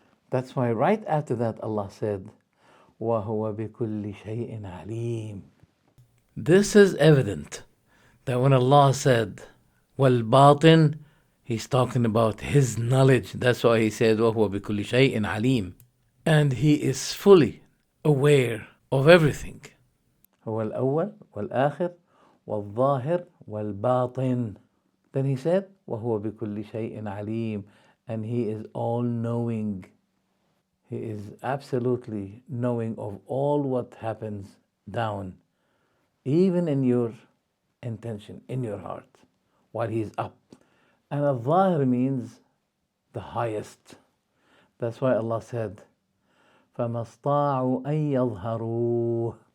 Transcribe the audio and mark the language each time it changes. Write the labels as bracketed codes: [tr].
[en] That's why right after that Allah said, [ar] وَهُوَ بِكُلِّ شَيْءٍ عَلِيمٍ. [en] This is evident that when Allah said, وَالْبَاطِن, he's talking about his knowledge. That's why he said, [ar] وَهُوَ بِكُلِّ شَيْءٍ عَلِيمٍ. [en] And he is fully aware of everything. [ar] هو الأول والآخر والظاهر والباطن. [en] Then he said, [ar] وَهُوَ بِكُلِّ شَيْءٍ عَلِيمٍ. [en] And he is all-knowing. He is absolutely knowing of all what happens down, even in your intention, in your heart, while he is up. And al-Zahir means the highest. That's why Allah said, [ar] فَمَا اسْطَاعُوا أَن يَظْهَرُوهُ.